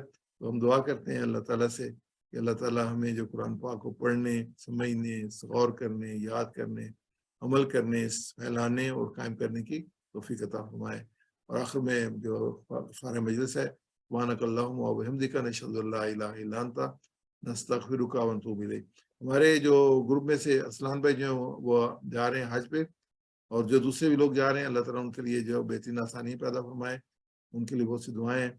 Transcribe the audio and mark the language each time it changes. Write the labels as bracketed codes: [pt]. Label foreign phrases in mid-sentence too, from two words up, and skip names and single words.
[ur] تو ہم دعا کرتے ہیں اللہ تعالیٰ سے کہ اللہ تعالیٰ ہمیں جو قرآن پاک کو پڑھنے, سمجھنے, غور کرنے, یاد کرنے, عمل کرنے, پھیلانے اور قائم کرنے کی توفیق عطا فرمائے. اور آخر میں جو فارغ مجلس ہے, [ar] سبحانک اللہم و بحمدک نشہد ان لا الہ الا انت نستغفرک و نتوب الیک. [ur] ہمارے جو گروپ میں سے اسلان بھائی جو ہیں وہ جا رہے ہیں حج پہ, اور جو دوسرے بھی لوگ جا رہے ہیں اللہ تعالیٰ ان کے لیے جو بہترین آسانی پیدا فرمائے, ان کے لیے بہت سی دعائیں ہیں.